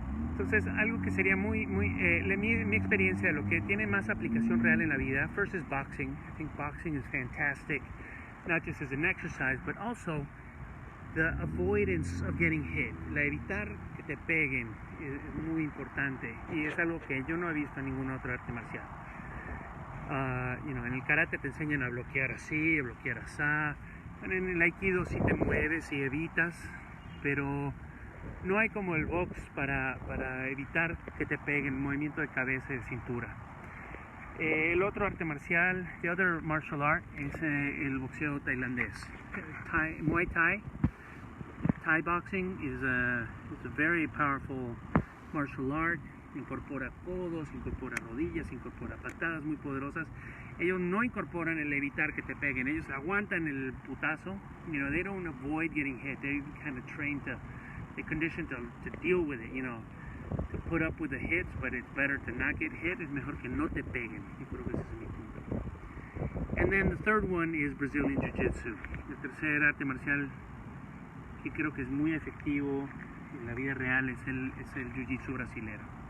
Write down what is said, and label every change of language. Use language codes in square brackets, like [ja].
[es] Entonces, algo que sería mi experiencia, lo que tiene más aplicación real en la vida, [en] first is boxing. I think boxing is fantastic, not just as an exercise, but also the avoidance of getting hit. [es] La evitar que te peguen es muy importante y es algo que yo no he visto en ningún otro arte marcial. En el karate te enseñan a bloquear así, a bloquear asá. En el aikido sí te mueves y evitas, pero no hay como el box para evitar que te peguen, movimiento de cabeza y de cintura. El otro arte marcial, [en] the other martial art, [es] es el boxeo tailandés. Muay Thai. [en] Thai boxing is a very powerful martial art. [es] incorpora codos, incorpora rodillas, incorpora patadas muy poderosas. Ellos no incorporan el evitar que te peguen, ellos aguantan el putazo. [en] You know, they don't avoid getting hit. They kind of trained to, they conditioned to deal with it, you know, to put up with the hits, but it's better to not get hit. [es] Es mejor que no te peguen. Yo creo que ese es mi punto. [en] And then the third one is Brazilian Jiu-Jitsu. [es] El tercer arte marcial que creo que es muy efectivo en la vida real es el Jiu-Jitsu brasilero.